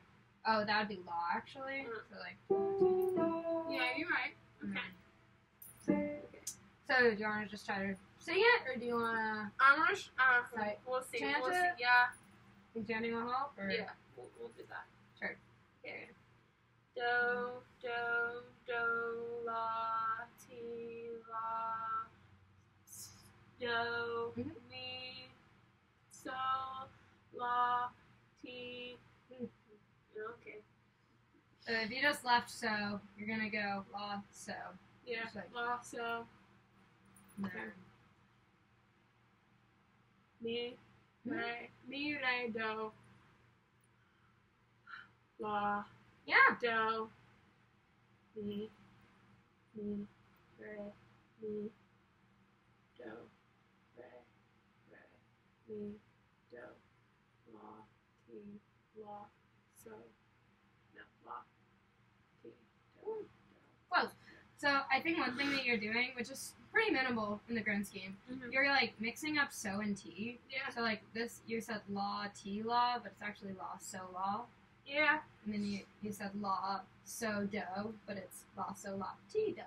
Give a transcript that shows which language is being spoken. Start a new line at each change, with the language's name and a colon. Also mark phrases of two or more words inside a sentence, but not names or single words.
English: Oh, that would be law, actually. Mhm. So, like, Yeah, you're right. Okay. So, do you want to just try to sing it, or do you want to... I'm gonna, Right. we'll see. Chant We'll see. it? Yeah. Think chanting will help? Or? Yeah. We'll do that. Sure. Okay. Do, do, do, la, ti, la, do, Mhm. mi, so, la, ti. Okay. So, if you just left so, you're going to go la, so. Yeah. Just like- La, so, No. mi, Mhm. re, mi, re, do, la, Yeah. do, mi, re, mi, do, re, mi, do, la, ti, la, so, no, la, ti, do, Close. So, I think one thing that you're doing, which is pretty minimal in the grand scheme, Mhm. you're, like, mixing up so and ti. Yeah. So, like, this, you said law, ti, law, but it's actually law, so, law. Yeah. And then you said law, so, do, but it's law, so, law, ti, do.